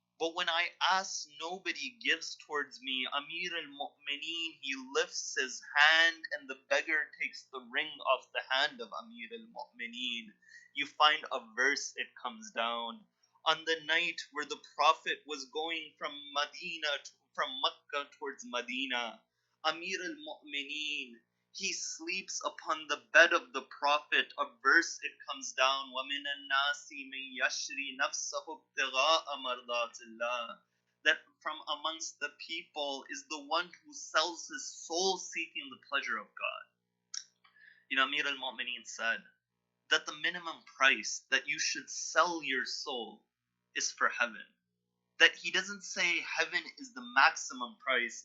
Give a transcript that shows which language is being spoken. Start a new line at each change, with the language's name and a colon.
English: But when I ask, nobody gives towards me. Amir al-Mu'mineen, he lifts his hand, and the beggar takes the ring off the hand of Amir al-Mu'mineen. You find a verse, it comes down. On the night where the Prophet was going from Makkah towards Medina, Amir al-Mu'mineen, he sleeps upon the bed of the Prophet. A verse, it comes down,
Arabic: وَمِنَ النَّاسِ مَن يَشْرِي نَفْسَهُ ابْتِغَاءَ مَرْضَاتِ اللَّهِ.
English: That from amongst the people is the one who sells his soul seeking the pleasure of God. You know, Amir al-Mu'mineen said that the minimum price that you should sell your soul is for heaven. That he doesn't say heaven is the maximum price.